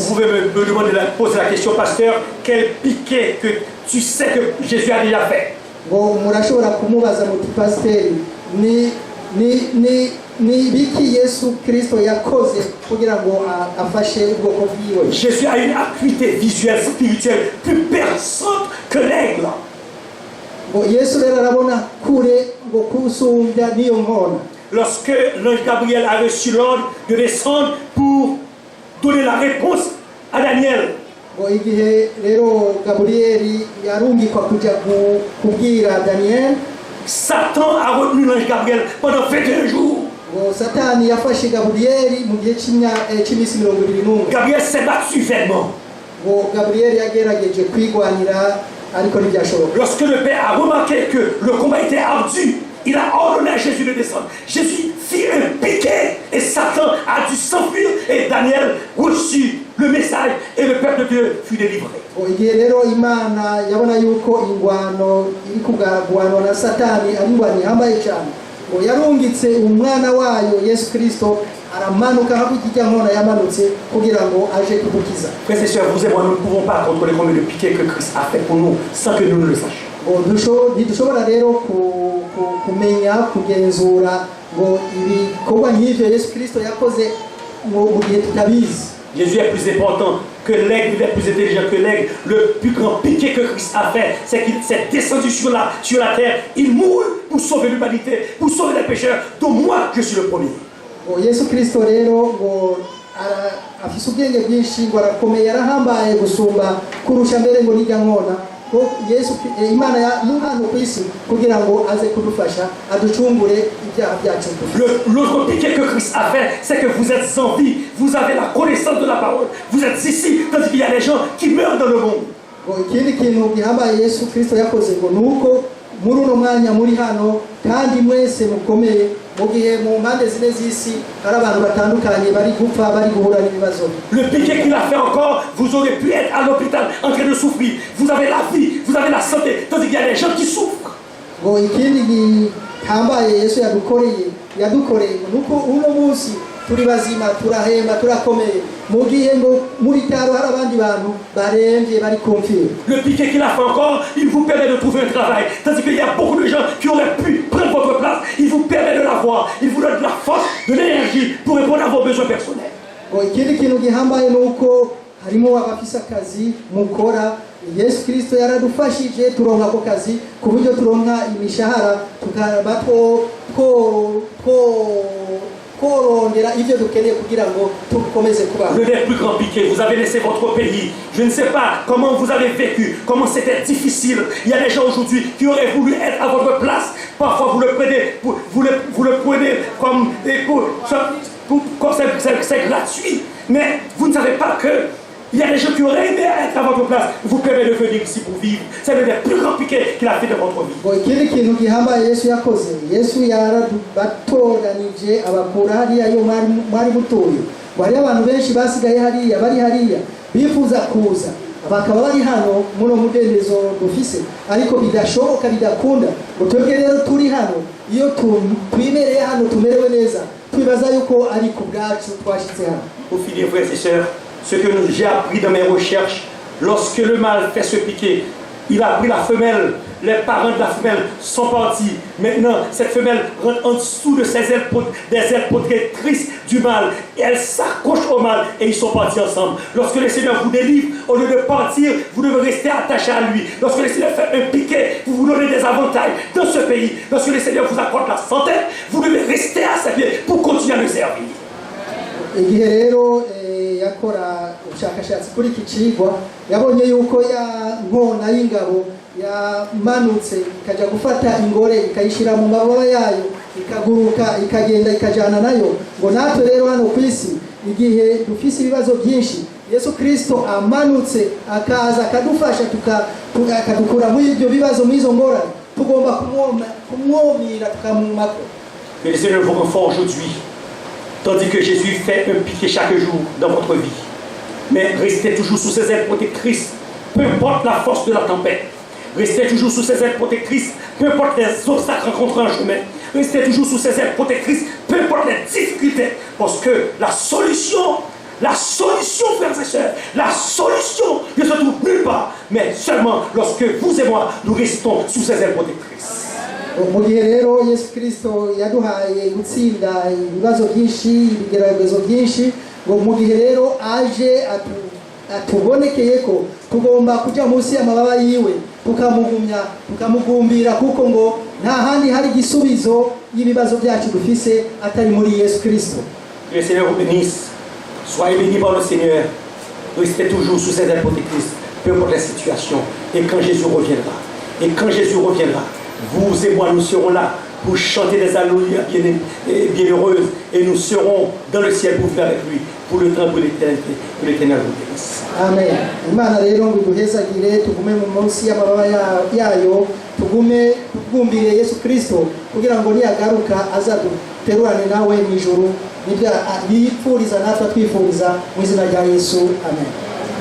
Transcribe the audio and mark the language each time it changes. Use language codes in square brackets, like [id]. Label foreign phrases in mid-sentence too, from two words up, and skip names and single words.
[fr] Vous pouvez me demander, poser la question, pasteur, quel piquet que tu sais que Jésus a déjà fait? [rn] Ngo murashobora kumubaza muti pasiteri, ni biki Yesu Kristo yakoze kugira ngo afashe ubwoko bwiwe? [fr] Jésus a une acuité visuelle, spirituelle plus perçante que l'aigle. [rn] Ngo Yesu rero arabona kure ngo kusumbya niyo nkona. [fr] Lorsque l'ange Gabriel a reçu l'ordre de descendre pour donner la réponse à Daniel, [rn] ngo igihe rero Gaburiyeli yarungikwa kujya kubwira Daniel, [fr] Satan a retenu l'ange Gabriel pendant 21 jours. [rn] ngo Satani yafashe Gaburiyeli mu gihe cy'iminsi 21. [fr] Gabriel s'est battu vainement. [rn] Ngo Gaburiyeli yagerageje kwigwanira ariko ntibyashoboka. [fr] Lorsque le Père a remarqué que le combat était ardu, il a ordonné à Jésus de descendre. Jésus fit un piquet et Satan a dû s'enfuir et Daniel reçut le message et le peuple de Dieu fut délivré. [rn] Igihe rero Imana yabona yuko ingwano iri kugwana na Satani ari ingwano ihambaye cyane, ngo yarungitse umwana wayo Yesu Kristo aramanuka habijya nkona yamanutse kugira ngo aje kudukiza. [fr] Frères et sœurs, vous et moi, nous ne pouvons pas contrôler combien de piquets que Christ a fait pour nous sans que nous ne le sachions. [rn] Ntidushobora rero kumenya kugenzura ngo ibikorwa nk'ivyo Yesu Kristo yakoze mu gihe tutabizi. [fr] Jésus est plus important que l'aigle est plus intelligent que l'aigle. Le plus grand piqué que Christ a fait, c'est qu'il s'est descendu sur la terre. Il mourut pour sauver l'humanité, pour sauver les pécheurs, dont moi je suis le premier. [rn] Yesu Kristo rero ngo afise ubwenge bwinshi ngo arakomeye arahambaye gusumba kurusha mbere ngo nijya nkona ko Yesu Imana ya hano ku isi kugira ngo aze kudufasha aducungure ibyaha byacu. [fr] L'autre piqué que Christ a fait, c'est que vous êtes en vie, vous avez la connaissance de la parole, vous êtes ici, tandis qu'il y a des gens qui meurent dans le monde. [rn] Ikindi kintu gihambaye Yesu Kristo yakoze ngo nuko muri uno mwanya muri hano kandi mwese mukomeye mu gihe mu mpande zine z'isi hari abantu batandukanye bari gupfa bari guhura n'ibibazo. [fr] Le piqué qu'il a fait encore, vous aurez pu être à l'hôpital en train de souffrir. Vous avez la vie, vous avez la santé, tandis qu'il y a des gens qui souffrent. [rn] Ngo ikindi gihambaye Yesu yadukoreye nuko uno munsi turi bazima turahema turakomeye mu gihe ngo muri cyaro hari abandi bantu barembye bari kumfira. [fr] Le piqué qu'il a fait encore, il vous permet de trouver un travail, tandis qu'il y a beaucoup de gens qui auraient pu prendre votre place. Il vous permet de l'avoir, il vous donne de la force, de l'énergie pour répondre à vos besoins personnels. [rn] Ngo ikindi kintu gihambaye nuko harimo abafise akazi mukora. Yesu Kristo yaradufashije turonka ako kazi ku buryo turonka imishahara tukaba korondera ivyo dukeneye kugira ngo tukomeze kubaho. [fr] Le plus grand piqué, vous avez laissé votre pays. Je ne sais pas comment vous avez vécu, comment c'était difficile. Il y a des gens aujourd'hui qui auraient voulu être à votre place. Parfois vous le prenez comme c'est gratuit. Mais vous ne savez pas que il y a des gens qui auraient aimé être à votre place. Vous permet de venir ici pour vivre. C'est le plus grand piqué qu'il a fait de votre vie. [rn] Ikindi kintu gihambaye Yesu yakoze, Yesu yarabatoranije abakura hariya yo mwari mutoye. Bari abantu benshi basigaye hariya bari hariya bifuza kuza bakaba bari hano muno mudendezo dufise ariko bidashoboka bidakunda. Twebwe rero turi hano iyo twimereye hano tumerewe neza twibaza yuko ari ku bwacu twashitse hano. [fr] Pour finir, frères et sœurs, ce que j'ai appris dans mes recherches, lorsque le mâle fait se piquer, il a pris la femelle, les parents de la femelle sont partis. Maintenant, cette femelle rentre en dessous de des ailes protectrices du mâle. Et elle s'accroche au mâle et ils sont partis ensemble. Lorsque le Seigneur vous délivre, au lieu de partir, vous devez rester attaché à lui. Lorsque le Seigneur fait un piquet, vous vous donnez des avantages dans ce pays. Lorsque le Seigneur vous accorde la santé, vous devez rester à ses pieds pour continuer à le servir. [rn] Yakora ubushakashatsi kuri iki cigwa yabonye yuko ya nkona y'ingabo yamanutse ikajya gufata ingore ikayishira mu mababa yayo ikaguruka ikagenda ikajana nayo. Ngo natwe rero hano ku isi igihe dufise ibibazo byinshi Yesu Kristo amanutse akaza akadufasha akadukura muri ibyo bibazo muri izo ngorane tugomba kumwomira tukamumako. [fr] Que le Seigneur vous renforce aujourd'hui. Tandis que Jésus fait un piqué chaque jour dans votre vie. Mais restez toujours sous ses ailes protectrices, peu importe la force de la tempête. Restez toujours sous ses ailes protectrices, peu importe les obstacles rencontrés en chemin. Restez toujours sous ses ailes protectrices, peu importe les difficultés. Parce que la solution, frères et sœurs, la solution ne se trouve nulle part, mais seulement lorsque vous et moi, nous restons sous ses ailes protectrices. [rn] Mu gihe rero Yesu Kristo yaduhaye gutsinda ibibazo byinshi ibigeragezo byinshi ngo mu gihe rero aje atubonekeye ko tugomba kujya munsi y'amababa yiwe tukamugumbira kuko ngo nta handi hari igisubizo y'ibibazo byacu dufise atari muri Yesu Kristo. [fr] Que le Seigneur vous bénisse. Soyez bénis par le Seigneur. Restez toujours sous ses ailes protectrices, peu importe la situation. Et quand Jésus reviendra, vous et moi, nous serons là pour chanter des alléluia bienheureuses et nous serons dans le ciel pour vivre avec lui pour le temps de l'éternité. Que l'Éternel vous bénisse. Amen. [rn] Imana rero ngo duhezagire tugume mu munsi y'amababa yayo tugumbire Yesu Kristo kugira ngo niyagaruka azaduterurane nawe mu ijuru nibyo yipfuriza natwe twifuriza mu izina rya Yesu. Amen.